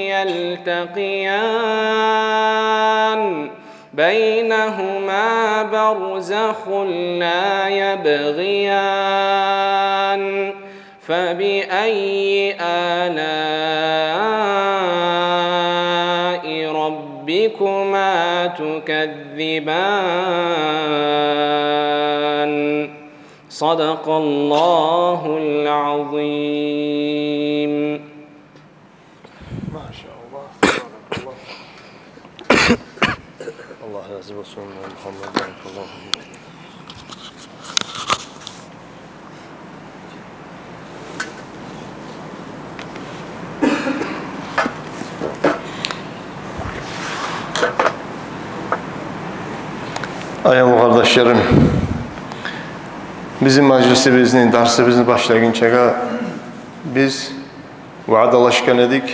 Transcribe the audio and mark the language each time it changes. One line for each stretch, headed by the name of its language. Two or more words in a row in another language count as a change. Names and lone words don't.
Arabic: يلتقيان بينهما برزخ لا يبغيان فبأي آلاء ربكما تكذبان صدق الله العظيم. ما شاء الله تبارك الله.
Crimean Tatar: الله razı olsun Muhammed
Arabic: صلى الله عليه وسلم.
Crimean Tatar: Ayol kardeşlerim, bizim meclisimizin, dersimizin başlayınca biz vaadalaşkan edik.